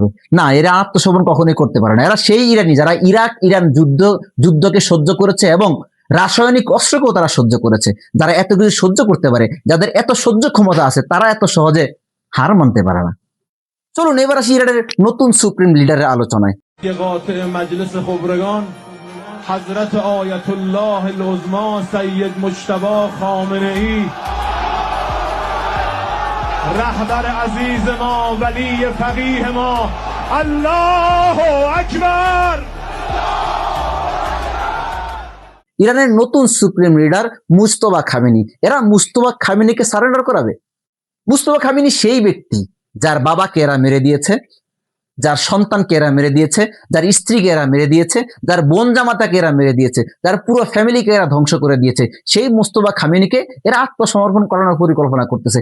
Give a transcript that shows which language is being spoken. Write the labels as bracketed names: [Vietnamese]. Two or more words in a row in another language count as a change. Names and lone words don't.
[Bangla] না, এরা আত্মসমর্পণ কখনোই করতে পারে না। এরা সেই ইরানি যারা ইরান যুদ্ধকে সহ্য করেছে এবং রাসায়নিক অস্ত্রকেও তারা সহ্য করেছে। যারা এত কিছু সহ্য করতে পারে, যাদের এত সহ্য ক্ষমতা আছে, তারা এত সহজে হার মানতে পারে না। চলুন এবার আসি ইরানের নতুন সুপ্রিম লিডারের আলোচনায়। [Persian] حضرت آیت الله العظما سید مجتبی خامنه‌ای رهبر عزیز ما ولی فقیه ما الله اکبر। [Bangla] ইরানের নতুন সুপ্রিম লিডার মুজতবা খামেনি। এরা মুজতবা খামেনিকে সারেন্ডার করাবে? মুজতবা খামেনি সেই ব্যক্তি যার বাবাকে এরা মেরে দিয়েছে, যার সন্তানকে এরা মেরে দিয়েছে, যার স্ত্রীকে এরা মেরে দিয়েছে, যার বোন জামাতাকে এরা মেরে দিয়েছে, যার পুরো ফ্যামিলিকে এরা ধ্বংস করে দিয়েছে, সেই মুজতবা খামেনিকে এরা আত্মসমর্পণ করানোর পরিকল্পনা করতেছে।